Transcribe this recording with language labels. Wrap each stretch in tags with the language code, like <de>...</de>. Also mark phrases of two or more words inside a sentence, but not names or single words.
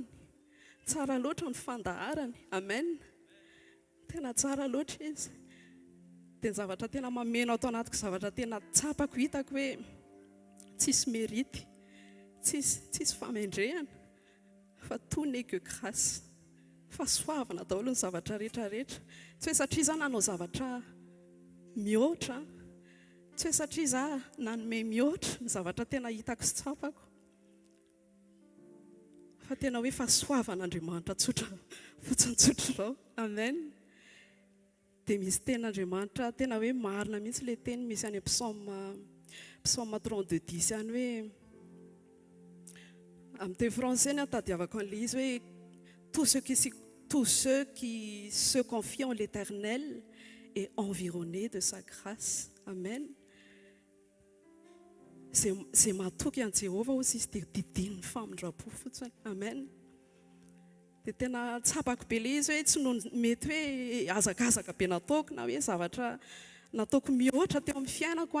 <mg>Tsara loatra ny fandaharany. Amen. Tena tsara loatra izy. Dia ny zavatra tena mameno ato anatiko, zavatra tena tsapako hitako hoe tsisy mérite, tsisy famendrehana, fa</mg> <fr>tout n'est que grâce.</fr> <mg>Fa soavana daholo ny zavatra rehetrarehetra. Tsy hoe satria izaho nanao zavatra mihoatra, tsy hoe satria izaho nanome mihoatra ny zavatra tena hitako sy tsapako, fa tena hoe fa soavan'Andriamanitra tsotra fotsiny izao. Amen. Dia misy ten'Andriamanitra tena hoe marina mihitsy ilay teny misy any psaume 32:10 any hoe amin'ny teny français ny tadiavako an'ilay izy hoe</mg> <fr>tous ceux qui se confient en l'Éternel est environné de sa grâce.</fr> <mg>Amen. Zay matoky an' Jehova hozy izy dia didin'ny famindrapo fotsiny. Amen. Dia tena tsapako be ilay izy hoe tsy no mety hoe azakazaka be nataoko na hoe zavatra nataoko mihoatra teo amin'ny fiainako</mg>